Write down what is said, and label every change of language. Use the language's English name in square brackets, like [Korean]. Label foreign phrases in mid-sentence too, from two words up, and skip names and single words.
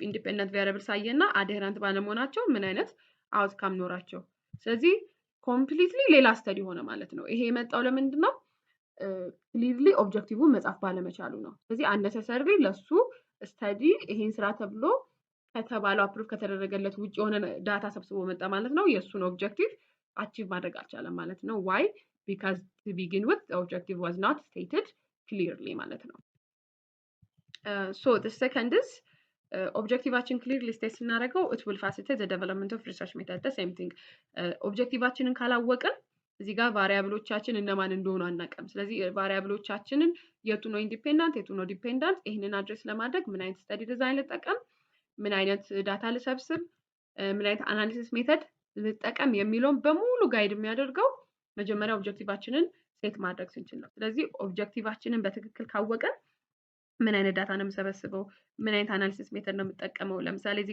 [English] independent variables [Amharic] አየና አድሄራንት ባለመሆናቸው ምን አይነት አውትካም ኖራቸው ስለዚህ ኮምፕሊትሊ ሌላ ስተዲ ሆነ ማለት ነው ይሄ የመጣው ለምንድነው [English] clearly objective [Amharic] መጻፍ ባለመቻሉ ነው ስለዚህ unnecessarily ለሱ ስተዲ ይሄን ስራ ተብሎ ከተባለው አፕሩቭ ከተደረገለት ውጪ የሆነ ዳታ ሰብስቦ መጣ ማለት ነው የሱን [English] objective achieve [Amharic] ማድረግ አልቻለም ማለት ነው [English] why because to begin with the objective was not stated clearly [Amharic] ማለት ነው [English] so the second is [Amharic] ኦብጀክቲቫችን [English] clearly state [Amharic] ስናደርገው [English] it will facilitate the development of research method the same thing [Amharic] ኦብጀክቲቫችንን ካላወቅን እዚህ ጋር ቫሪያብሎቻችን እነማን እንደሆኑ አናቀም ስለዚህ ቫሪያብሎቻችንን የቱ ነው ኢንዲፔንደንት የቱ ነው ዲፔንደንት ይሄንን አድሬስ ለማድረግ ምን አይነት [English] study design [Amharic] ልጠቀም ምን አይነት ዳታ ልሰብስብ ምን አይነት [English] analysis method [Amharic] ልጠቀም የሚለውን በሙሉ ጋይድ የሚያደርገው መጀመሪያ ኦብጀክቲቫችንን ሴት ማድረግ ስንችል ነው ስለዚህ ኦብጀክቲቫችንን በትክክል ካወቀን ምን አይነት ዳታ ነው የምሰበስበው ምን አይነት [English] analysis method [Amharic] ነው የምጠቀመው ለምሳሌ እዚህ